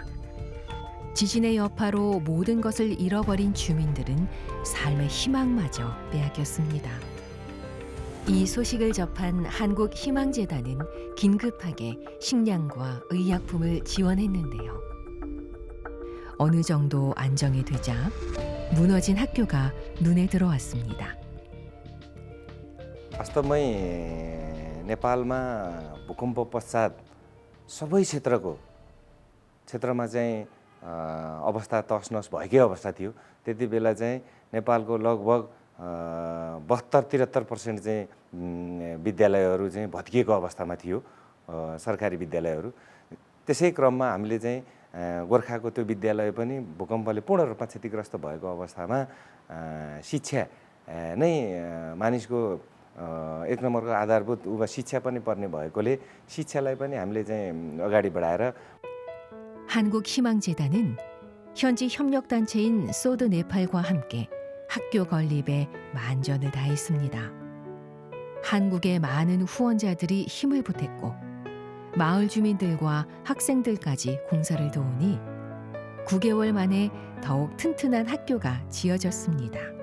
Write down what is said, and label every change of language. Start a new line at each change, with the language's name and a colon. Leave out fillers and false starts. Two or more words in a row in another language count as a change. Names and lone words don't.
Korean: 지진의 여파로 모든 것을 잃어버린 주민들은 삶의 희망마저 빼앗겼습니다. 이 소식을 접한 한국희망재단은 긴급하게 식량과 의약품을 지원했는데요. 어느 정도 안정이 되자 무너진 학교가 눈에 들어왔습니다.
Nepali: वास्तवमै नेपालमा भूकम्प पश्चात सबै क्षेत्रमा चाहिँ अवस्था तसनस भएकै अवस्था थियो। त्यति बेला चाहिँ नेपालको लगभग 72-73% चाहिँ विद्यालयहरू चाहिँ भत्किएको अवस्थामा थियो, सरकारी विद्यालयहरू। त्यसै क्रममा हामीले चाहिँ गोर्खाको त्यो विद्यालय पनि भूकम्पले पूर्ण रूपमा क्षतिग्रस्त भएको अवस्थामा शिक्षा नै मानिसको एक नम्बरको आधारभूत शिक्षा पनि पर्ने भएकोले शिक्षालाई पनि हामीले चाहिँ अगाडि बढाएर
Korean: 한국희망재단은 현지 협력단체인 소드 네팔과 함께 학교 건립에 만전을 다했습니다. 한국의 많은 후원자들이 힘을 보탰고 마을 주민들과 학생들까지 공사를 도우니 9개월 만에 더욱 튼튼한 학교가 지어졌습니다.